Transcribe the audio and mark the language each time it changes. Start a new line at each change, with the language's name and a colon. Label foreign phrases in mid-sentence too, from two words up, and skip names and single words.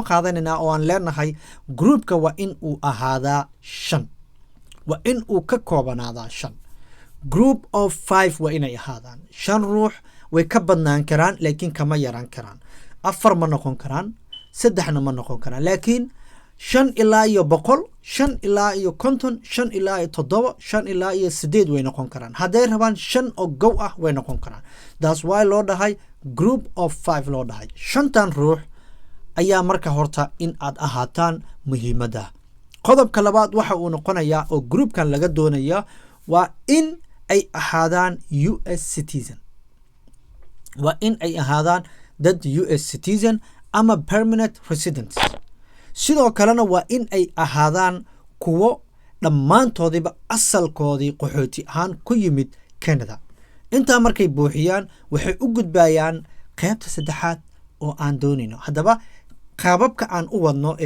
Somali: qaadanaynaa oo aan leenahay groupka waa in uu ahaadaa 5 waa in uu ka koobanaada 5
English: group of 5
Somali: waa inay ahaadaan 5 ruux way ka badnaan karaan laakiin kama yaraan karaan 4 ma noqon karaan 3 ma noqon karaan laakiin 5 ilaa iyo 100 5 ilaa iyo 50 5 ilaa iyo 7 5 ilaa iyo 8 way noqon karaan haday rabaan 5 oo go ah way noqon karaan
English: that's why
Somali: loo dhahay
English: group of 5
Somali: loo dhahay 5tan ruux ayaa marka horta in aad ahaataan muhiimada qodobka labaad waxa uu noqonayaa oo groupkan laga doonaya waa in ay ahaadaan
English: US citizen
Somali: waa in ay ahaadaan dad
English: US citizen
Somali: ama
English: permanent residents
Somali: sidoo kalena waa in ay ahaadaan kuwo dhammaantoodiba asalkoodii qaxooti ahaan ku yimid Canada inta markay buuxiyaan waxay u gudbayaan qaybta saddexaad oo aan doonayno haddaba qaababka aan u wadno ee